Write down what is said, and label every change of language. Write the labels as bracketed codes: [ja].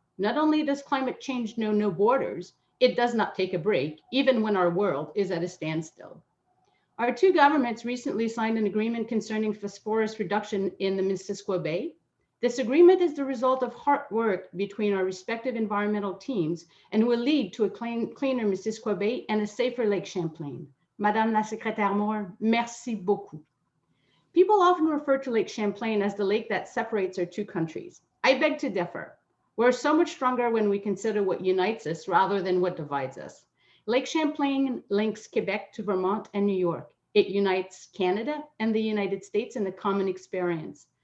[en] Not only does climate change know no borders, it does not take a break, even when our world is at a standstill. Our two governments recently signed an agreement concerning phosphorus reduction in the Missisquoi Bay. This agreement is the result of hard work between our respective environmental teams and will lead to a cleaner Missisquoi Bay and a safer Lake Champlain. [fr] Madame la Secrétaire Moore, merci beaucoup. [en] People often refer to Lake Champlain as the lake that separates our two countries. I beg to differ. We're so much stronger when we consider what unites us rather than what divides us. Lake Champlain links Quebec to Vermont and New York. It unites Canada and the United States in a common experience.